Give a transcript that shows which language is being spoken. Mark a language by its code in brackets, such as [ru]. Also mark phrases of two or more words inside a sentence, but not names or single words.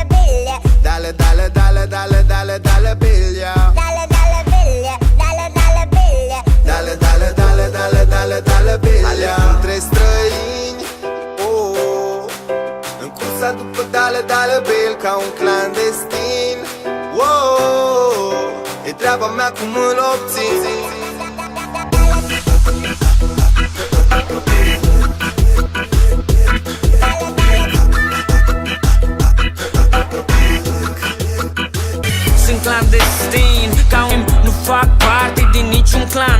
[es] biglia. Dale, dale, dale, dale, dale, dale biglia. Dale, dale biglia, dale, dale biglia. Dale, dale, dale, dale, dale, dale biglia. [ro] Alerg între străini, oh, în cursa după [es] dale, dale [ro] bil, ca un clandestin, oh, e treaba mea cum îl obțin. Sunt clandestin, ca un nu fac parte din niciun clan.